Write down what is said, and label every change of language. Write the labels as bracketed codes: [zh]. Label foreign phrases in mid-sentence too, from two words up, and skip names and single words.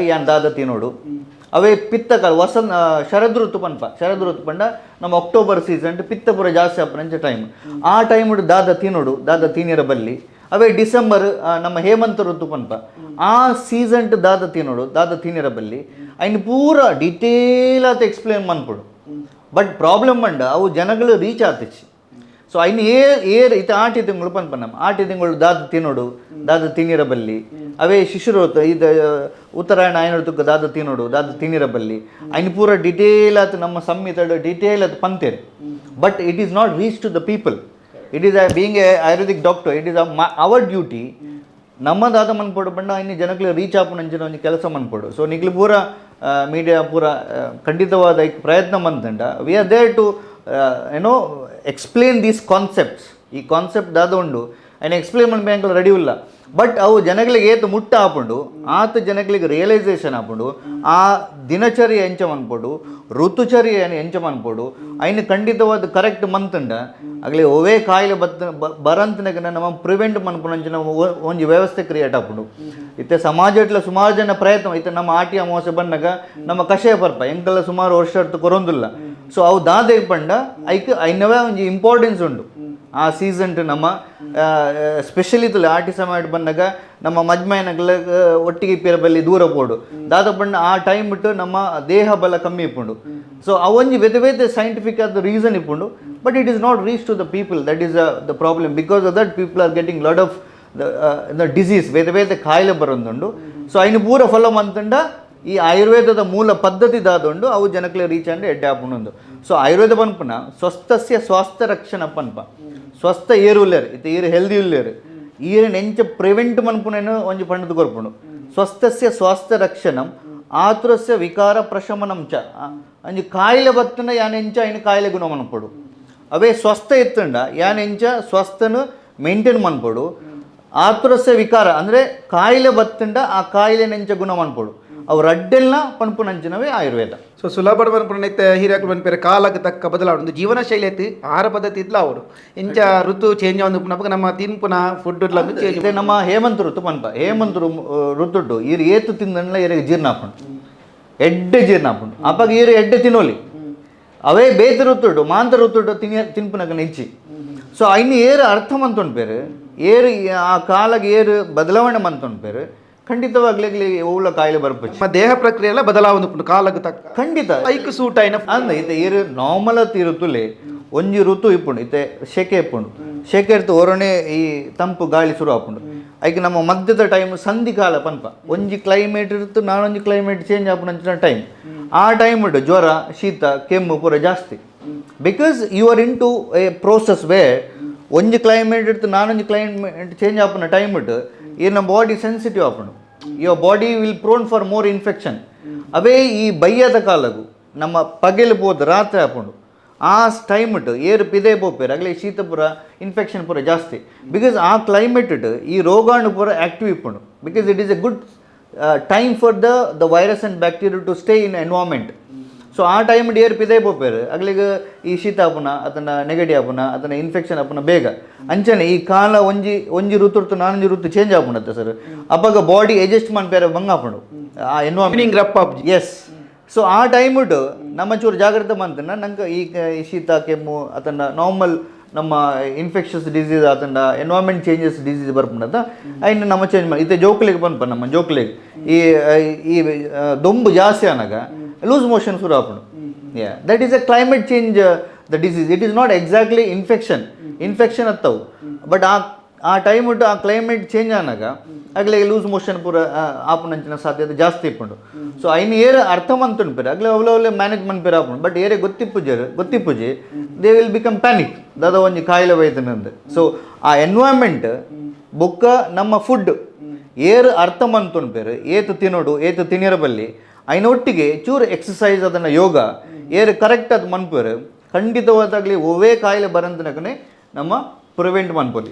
[tcy] ಯಾನ್ ದಾದ ತಿನ್ನೋಡು ಅವೇ ಪಿತ್ತಕಾಲ ಶರದ್ ಋತು ಪಂಡ ನಮ್ಮ [en] October season [tcy] ಪಿತ್ತ ಪೂರ ಜಾಸ್ತಿ ಆಪನಂಚ ಟೈಮ್ ಆ ಟೈಮ್ ದಾದ ತಿನ್ನಿರ ಬಲ್ಲಿ ಅವೇ ಡಿಸೆಂಬರ್ ನಮ್ಮ ಹೇಮಂತ ಋತು ಪನ್ಪ ಆ ಸೀಸನ್ ದಾದ ತಿನ್ನಿರ ಬಲ್ಲಿ ಐನ್ ಪೂರ ಡಿಟೇಲ್ ಆತ ಎಕ್ಸ್ಪ್ಲೇನ್ ಮನ್ಪುಡು [en] but problem [tcy] ಪಂಡ ಅವು ಜನಗಳು ರೀಚ್ ಆತಿಚ್ಚಿ ಸೊ ಐನು ಇತ್ತು 8 ತಿಂಗಳು ಪನ್ಪ ನಮ್ಮ 8 ತಿಂಗಳು ದಾದ ತಿನ್ನಿರ ಬಲ್ಲಿ ಅವೇ ಶಿಶುರು ಇದು ಉತ್ತರಾಯಣ ಆಯ್ನಡ್ತಕ್ಕ ದಾದ ತಿನ್ನಿರ ಬಲ್ಲಿ ಐನು ಪೂರ ಡಿಟೇಲ್ ಆತು ನಮ್ಮ ಸಂಹಿತ ಡಿಟೇಲ್ ಆತು ಪಂತೇರು [en] but it is not reach to the people it is being a Ayurvedic doctor it is our duty [tcy] ನಮ್ಮ ದಾದ ಮನ್ಪೊಡು ಪಂಡ ಇನ್ನು ಜನಕ್ಕೆ ರೀಚ್ ಆಪುನಂಚಿನ ಒಂದು ಕೆಲಸ ಮನ್ಪೊಡು ಸೊ ನಿಗ್ಲು ಪೂರ ಮೀಡಿಯಾ ಪೂರ ಖಂಡಿತವಾದ ಪ್ರಯತ್ನ ಮಂತಂಡ ವಿ [en] are there to ಏನೋ explain these concepts [tcy] ಈ ಕಾನ್ಸೆಪ್ಟ್ ದಾದ ಉಂಡು ఆయన [kn] ಎಕ್ಸ್ಪ್ಲೇನ್ ಮಾಡಬೇಕು ರೆಡಿ ಇಲ್ಲ [tcy] ಬಟ್ ಅವು ಜನಗಳಿಗೆ ಏತು ಮುಟ್ಟ ಆಪುಂಡು ಆತ ಜನಗಳಿಗೆ ರಿಯಲೈಸೇಷನ್ ಆಪುಂಡು ಆ ದಿನಚರ್ಯ ಎಂಚ ಮನ್ಪೊಡು ಋತುಚರ್ಯ ಎಂಚ ಮನ್ಪೊಡು ಐನು ಖಂಡಿತವಾದ ಕರೆಕ್ಟ್ ಮಂತಂಡ ಆಗಲಿ ಒವೇ ಕಾಯಿಲೆ ಬರಂತನಾಗ ನಮ್ಮ ಪ್ರಿವೆಂಟ್ ಮನ್ಪುನಂಚಿನ ಒಂಜಿ ವ್ಯವಸ್ಥೆ ಕ್ರಿಯೇಟ್ ಆಪುಂಡು ಇತ್ತೆ ಸಮಾಜಟ್ಲ ಸುಮಾರು ಜನ ಪ್ರಯತ್ನ ಇತ್ತೆ ನಮ್ಮ ಆಟಿ ಅಮಾವಾಸ್ಯೆ ಬಂದಾಗ ನಮ್ಮ ಕಷಾಯ ಪರ್ಪ ಎಂಕಲ್ಲ ಸುಮಾರು ವರ್ಷ ಕೊರೊಂದಿಲ್ಲ ಸೊ ಅವು ದಾದ ಪಂಡ ಐನವೇ ಒಂಜಿ ಇಂಪಾರ್ಟೆನ್ಸ್ ಉಂಡು ಆ ಸೀಸನ್ ನಮ್ಮ ಸ್ಪೆಷಲಿ ಆಟಿ ಸಮಯ ಬಂದಾಗ ನಮ್ಮ ಮಜ್ಮೈನಗಳ ಒಟ್ಟಿಗೆ ಇಪ್ಪಿರ ಬಲ್ಲಿ ದೂರ ಪೋಡು ದಾದ ಪಂಡ ಆ ಟೈಮ್ ಬಿಟ್ಟು ನಮ್ಮ ದೇಹ ಬಲ ಕಮ್ಮಿ ಇಪ್ಪುಂಡು ಸೊ ಅವೊಂಜಿ ಬೇತೆ ಸೈಂಟಿಫಿಕ್ ಆದ ರೀಸನ್ ಇಪ್ಪುಂಡು [en] but it is not reach to the people that is the problem because of that people are getting lot of the disease [tcy] ಬೇತೆ ಕಾಯಿಲೆ ಬರೋದುಂಡು [en] ಸೊ [tcy] ಐನು ಪೂರ ಫಾಲೋ ಮಂತಂಡ ಈ ಆಯುರ್ವೇದದ ಮೂಲ ಪದ್ಧತಿ ದಾದೊಂಡು ಅವು ಜನಕ್ಕೆ ರೀಚ್ ಅಂಡ್ ಎಡ್ಡೆ ಆಪುಂಡು ಸೊ ಆಯುರ್ವೇದ ಪನ್ಪುನ [sa] ಸ್ವಸ್ಥಸ್ಯ ಸ್ವಾಸ್ಥ್ಯ ರಕ್ಷಣ [tcy] ಪನ್ಪ ಸ್ವಸ್ಥ ಏರು ಉಲ್ಲೇರು ಇತ್ತೆ ಏರು ಹೆಲ್ದಿ ಉಲ್ಲೇರು ಈರಿನ ಎಂಚ ಪ್ರಿವೆಂಟ್ ಮನ್ಪುನೇನು ಒಂಜಿ ಪಂಡದ ಕೊರ್ಪುಂಡು [sa] ಸ್ವಸ್ಥಸ್ಯ ಸ್ವಾಸ್ಥ್ಯ ರಕ್ಷಣಂ ಆತುರಸ್ಯ ವಿಕಾರ ಪ್ರಶಮನಂ ಚ [tcy] ಅಂಜಿ ಕಾಯಿಲೆ ಬತ್ತಂಡ ಯಾನೆಂಚ ಐನು ಕಾಯಿಲೆ ಗುಣ ಮನ್ಪಡು ಅವೇ ಸ್ವಸ್ಥ ಎತ್ತಂಡ ಯಾನೆಂಚ ಸ್ವಸ್ಥನು ಮೇಂಟೈನ್ ಮನ್ಪಡು [sa] ಆತುರಸ್ಯ ವಿಕಾರ [tcy] ಅಂದರೆ ಕಾಯಿಲೆ ಬತ್ತಂಡ ಆ ಕಾಯಿಲೆ ನೆಂಚ ಗುಣ ಮನ್ಪಡು ಅವು ರಡ್ಡೆಲ್ಲ ಪನ್ಪುನಂಚಿನವೇ ಆಯುರ್ವೇದ. ಸೊ ಸುಲಭ ಪನ್ಪುನೈತೆ ಹಿರಿಯಾಕಲು ಪನ್ಪೇರೆ ಕಾಲಕ್ಕೆ ತಕ್ಕ ಬದಲಾವಣೆ ಜೀವನ ಶೈಲಿ ಐತಿ ಆಹಾರ ಪದ್ಧತಿ ಇದ್ಲ ಅವರು ಇಂಚ ಋತು ಚೇಂಜ್ ಆಗಿ ನಮ್ಮ ತಿನ್ಪುನ [en] food change. [tcy] ಇದೆ ನಮ್ಮ ಹೇಮಂತ ಋತು ಪನ್ಪ ಹೇಮಂತ ಋತುಟ್ಟು ಈರು ಏತು ತಿಂದಲ್ಲ ಈರಿಗೆ ಜೀರ್ಣ ಹಾಕೊಂಡು ಎಡ್ಡೆ ಜೀರ್ಣ ಹಾಕೊಂಡು ಅಪ್ಪಾಗ ಈರು ಎಡ್ಡೆ ತಿನ್ನೋಲಿ ಅವೇ ಬೇತ ಋತುಡು ಮಾಂತ ಋತುಡು ತಿನ್ಪುನಕ ನೆಚ್ಚಿ. ಸೊ ಐನು ಏರು ಅರ್ಥ ಮಂತೊಂಡ್ಪೇರು ಏರು ಆ ಕಾಲಗೆ ಏರು ಬದಲಾವಣೆ ಮಂತೊಂಡ್ಪೇರು ಖಂಡಿತವಾಗ್ಲಿ ಓಲ ಕಾಯಿಲೆ ಬರ್ಪಚ್ಚಿ ನಮ್ಮ ದೇಹ ಪ್ರಕ್ರಿಯೆ ಎಲ್ಲ ಬದಲಾವಣೆ ಕಾಲಕ್ಕೆ ತಕ್ಕ ಖಂಡಿತ ಐಕ್ ಸೂಟ್ ಐನ ಅಂದ ಇತ್ತೆ ಏರು ನಾರ್ಮಲ್ ಋತುಲೆ ಒಂಜಿ ಋತು ಇಪ್ಪುಂಡು ಇತ್ತೆ ಶೆಕೆ ಇಪ್ಪುಂಡು ಶೆಕೆ ಇರ್ತು ಹೊರನೆ ಈ ತಂಪು ಗಾಳಿ ಶುರು ಆಪುಂಡು ಐಕೆ ನಮ್ಮ ಮಧ್ಯದ ಟೈಮ್ ಸಂಧಿ ಕಾಲ ಪನ್ಪ ಒಂಜಿ ಕ್ಲೈಮೇಟ್ ಇರ್ತು ನಾನೊಂಜಿ [en] climate change [tcy] ಆಪುನಂಚಿನ ಟೈಮ್ ಆ ಟೈಮ್ ಇಟ್ಟು ಜ್ವರ ಶೀತ ಕೆಮ್ಮು ಪೂರ ಜಾಸ್ತಿ [en] because you are in to a process way [tcy] ಒಂಜಿ ಕ್ಲೈಮೇಟ್ ಇರ್ತು ನಾನೊಂಜಿ [en] climate change [tcy] ಆಪುನ ಟೈಮ್ ಇಟ್ಟು ಈ ನಮ್ಮ [en] body sensitive [tcy] ಆಪುಂಡು [en] your body will prone for more infection [tcy] ಅವೇ ಈ ಬಯ್ಯದ ಕಾಲಗು ನಮ್ಮ ಪಗೆಲು ಬೋದು ರಾತ್ರಿ ಆಪುಂಡು ಆ ಟೈಮ್ ಇಟ್ಟು ಏರು ಪಿದೆ ಪೋಪೇರು ಆಗಲೇ ಶೀತ ಪೂರ ಇನ್ಫೆಕ್ಷನ್ ಪೂರ ಜಾಸ್ತಿ ಬಿಕಾಸ್ ಆ ಕ್ಲೈಮೇಟ್ ಇಟ್ಟು ಈ ರೋಗಾಣು ಪೂರ ಆ್ಯಕ್ಟಿವ್ ಇಪ್ಪುಂಡು [en] because it is a good time for the virus and bacteria to stay in environment. [tcy] ಸೊ ಆ ಟೈಮ್ ಏರು ಪಿದೆ ಪೋಪೇರು ಆಗ್ಲಿಗೆ ಈ ಶೀತ ಆಪುನ ಅದನ್ನು ನೆಗಡಿ ಆಪುನ ಅದನ್ನು ಇನ್ಫೆಕ್ಷನ್ ಆಪುನ ಬೇಗ ಅಂಚನೆ ಈ ಕಾಲ ಒಂಜಿ ಋತು ನಾನೊಂಜಿ ಋತು ಚೇಂಜ್ ಆಪುಂಡತ್ತೆ ಸರ್ ಅಪ್ಪಾಗ [en] body adjust [tcy] ಮಾಡ್ಪೇರೆ ಬಂಗ ಆಪುಂಡು ಆ ಎನ್ವಾರ್ಮೆಂಟ್ ಎಸ್. ಸೊ ಆ ಟೈಮ್ ಇಟ್ಟು ನಮ್ಮ ಚೂರು ಜಾಗ್ರತೆ ಮಾಡ್ತಾನೆ ನಂಗೆ ಈ ಶೀತ ಕೆಮ್ಮು ಅದನ್ನು ನಾರ್ಮಲ್ ನಮ್ಮ [en] infectious disease [tcy] ಅದನ್ನು [en] environment changes disease [tcy] ಬರ್ಪುಂಡತ್ತ ಐನು ನಮ್ಮ ಚೇಂಜ್ ಮಾಡಿ ಇತ್ತೆ ಜೋಕ್ಲಿಗೆ ಬಂದ್ಪ ನಮ್ಮ ಜೋಕ್ಲಿಗೆ ಈ ದೊಂಬು ಜಾಸ್ತಿ ಆನಾಗ [en] loose motion [tcy] ಶುರು ಆಪುಂಡು. [en] that is a climate change the disease it is not exactly infection [tcy] ಅತ್ತವು ಬಟ್ ಆ ಟೈಮ್ ಇಟ್ಟು ಆ [en] climate change [tcy] ಆನಾಗ ಆಗ್ಲೇ [en] loose motion [tcy] ಪೂರ ಆಪುನಂಚಿನ ಸಾಧ್ಯತೆ ಜಾಸ್ತಿ ಇಪ್ಪುಂಡು. ಸೊ ಐನು ಏರು ಅರ್ಥ ಮಂತುಂಡ್ಪೇರು ಆಗ್ಲೇ ಅವಳೆ ಮ್ಯಾನೇಜ್ ಮನ್ಪೇರು ಆಪುಂಡು ಬಟ್ ಏರೇ ಗೊತ್ತಿಪ್ಪುಜಿ [en] they will become panic [tcy] ದಾದ ಒಂಜಿ ಕಾಯಿಲೆ ಬೈತನಂದು. ಸೊ ಆ ಎನ್ವೈರ್ಮೆಂಟ್ ಬೊಕ್ಕ ನಮ್ಮ ಫುಡ್ ಏರು ಅರ್ಥ ಮಂತುಂಡ್ಪೇರು ಏತು ತಿನ್ನೋಡು ಏತು ತಿನ್ನಿರ ಬಲ್ಲಿ ಐನೊಟ್ಟಿಗೆ ಚೂರು ಎಕ್ಸಸೈಸ್ ಅದನ್ನು ಯೋಗ ಏರು ಕರೆಕ್ಟ್ ಅದು ಮನ್ಪೇರು ಖಂಡಿತವಾದಾಗಲಿ ಒವೇ ಕಾಯಿಲೆ ಬರಂತನಕನೇ ನಮ್ಮ ಪ್ರಿವೆಂಟ್ ಮನ್ಪೊಲಿ.